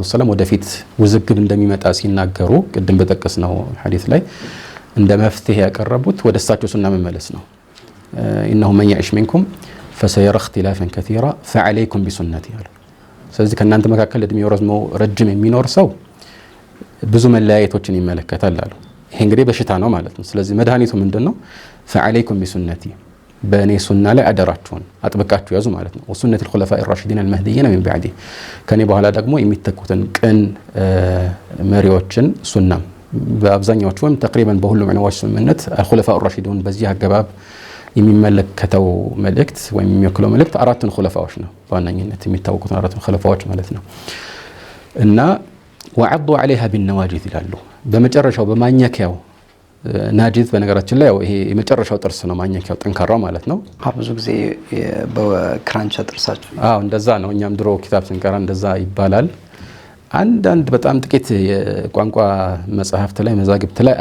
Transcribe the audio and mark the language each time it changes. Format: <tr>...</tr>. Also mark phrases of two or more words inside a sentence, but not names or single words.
<am>ወሰላም ወደፊት ውዝግብ እንደሚመጣ ሲናገሩ ቅድም በጠቀስነው ሐዲስ ላይ እንደ መፍትሄ ያቀረቡት ወደ እሳቸው ሱና መመለስ ነው።</am> <ar>إنه من يعش منكم فسيرى اختلافا كثيرا فعليكم بسنتي</ar> <am>አሉ። ስለዚህ ከእናንተ መካከል እድሜው ረዝሞ ረጅም የሚኖር ሰው ብዙ መለያየቶችን ይመለከታል አሉ። ይሄ እንግዲህ በሽታ ነው ማለት ነው። ስለዚህ መድኃኒቱ ምንድነው?</am> <ar>فعليكم بسنتي</ar> <am>በእኔ ሱና ላይ አደራችሁን አጥብቃችሁ ያዙ ማለት ነው። ወሱነት</am> <ar>الخلفاء الراشدين المهديين من بعدي</ar> <am>ከኔ በኋላ ደግሞ የሚተኩትን ቅን መሪዎችን ሱናም በአብዛኛዎቹ ወይም ተቅሪበን በሁሉም ዑለማዎች ስምምነት</am> <ar>الخلفاء الراشدون</ar> <am>በዚህ አገባብ የሚመለከተው መልእክት ወይም የሚወክለው መልእክት አራቱን ኹለፋዎች ነው። በዋነኝነት የሚታወቁት አራቱን ኹለፋዎች ማለት ነው። እና</am> <ar>وعضوا عليها بالنواجذ</ar> <am>ይላሉ። በመጨረሻው በማኘኪያው ናጂዝ በነገራችን ላይ ይሄ የመጨረሻው ጥርስ ነው። ማኘኪያው ጠንካራው ማለት ነው። ብዙ ጊዜ በክራንቻ ጥርሳችሁ እንደዛ ነው። እኛም ድሮ ኪታብ ስንቀራ እንደዛ ይባላል። አንዳንድ በጣም ጥቂት የቋንቋ መጽሐፍት ላይ መዛግብት ላይ</am>